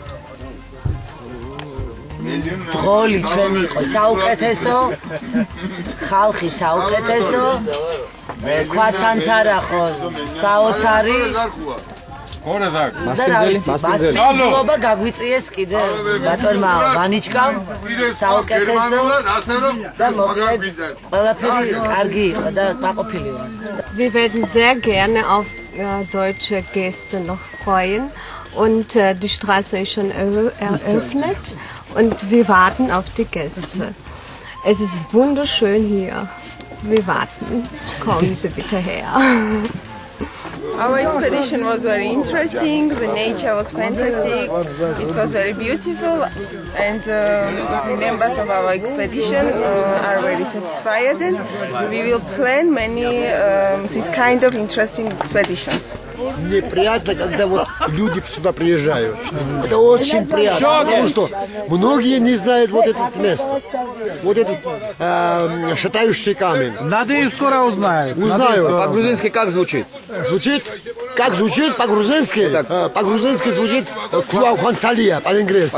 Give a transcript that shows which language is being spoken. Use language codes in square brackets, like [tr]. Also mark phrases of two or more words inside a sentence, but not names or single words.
[ka] ძღოლი ჩვენი იყო საუკეთესო, ხალხი საუკეთესო, ქვა ცანცარა ხო საოცარი. მასპინძლობა გაგვიწიეს კიდე ბატონმა ვანიჩკამ საუკეთესო და მოკლედ ყველაფერი კარგი იყო და კმაყოფილი ვარ. [de] Wir werden sehr gerne auf deutsche Gäste noch freuen und die Straße ist schon eröffnet und wir warten auf die Gäste. Es ist wunderschön hier. Wir warten. Kommen Sie bitte her. [en] Our expedition was very interesting. The nature was fantastic. It was very beautiful, and the members of our expedition are very satisfied. And we will plan many this kind of interesting expeditions. [ru] Мне приятно, когда вот люди сюда приезжают. Это очень приятно, потому что многие не знают вот это место, вот этот шатающий камень. Надеюсь, скоро узнают. Узнаю. По-грузински как звучит? Звучит? Как звучит по-грузински? По-грузински звучит Хуанцалия, по-английски.